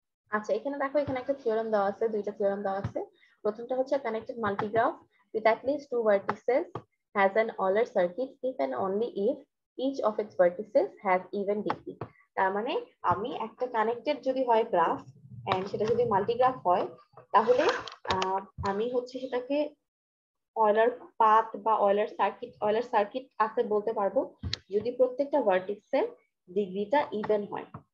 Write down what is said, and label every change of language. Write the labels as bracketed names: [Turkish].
[Bangla] আচ্ছা এখানে দেখো, এখানে একটা থিওরেম দেওয়া আছে, দুইটা থিওরেম দেওয়া আছে। প্রথমটা হচ্ছে connected multigraph [English] with at least two vertices has an Euler circuit if and only if each of its vertices has even degree। [Bangla] তার মানে আমি একটা কানেক্টেড যদি হয় গ্রাফ এন্ড সেটা যদি মাল্টিগ্রাফ হয়, তাহলে আমি হচ্ছে সেটাকে অয়েলার পাথ বা অয়েলার সার্কিট আছে বলতে পারবো যদি প্রত্যেকটা ভার্টিক্সের ডিগ্রিটা ইভেন হয়।